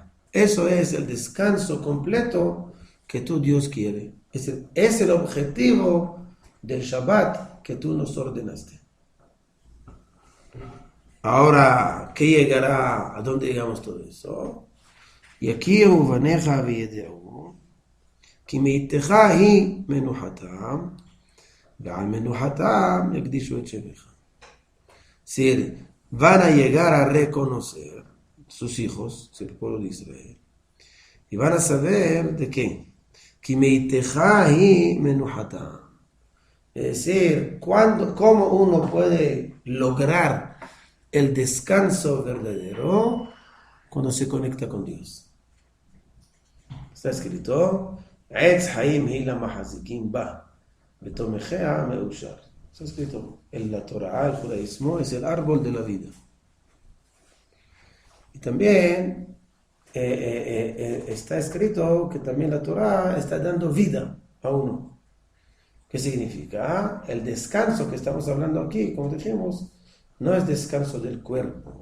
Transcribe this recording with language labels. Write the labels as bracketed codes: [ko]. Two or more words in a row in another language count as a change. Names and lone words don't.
[es] Eso es el descanso completo que tú Dios quiere. Es el objetivo del Shabbat que tú nos ordenaste. Ahora, ¿qué llegará? ¿A dónde llegamos todo eso? Y aquí [he] ובניך ידעו, כי מאיתך היא מנוחתם, ועל מנוחתם יקדישו את שמך. [es] Es decir, van a llegar a reconocer sus hijos, el pueblo de Israel, y van a saber de qué. [he] כי מאיתך היא מנוחתם. [es] Es decir, ¿cómo uno puede lograr el descanso verdadero? Cuando se conecta con Dios. Está escrito, [he] עץ חיים היא למחזיקים בה, ותומכיה מאושר. [es] Está escrito en la Torah, el judaísmo es el árbol de la vida. Y también está escrito que también la Torah está dando vida a uno. ¿Qué significa? El descanso que estamos hablando aquí, como dijimos, no es descanso del cuerpo.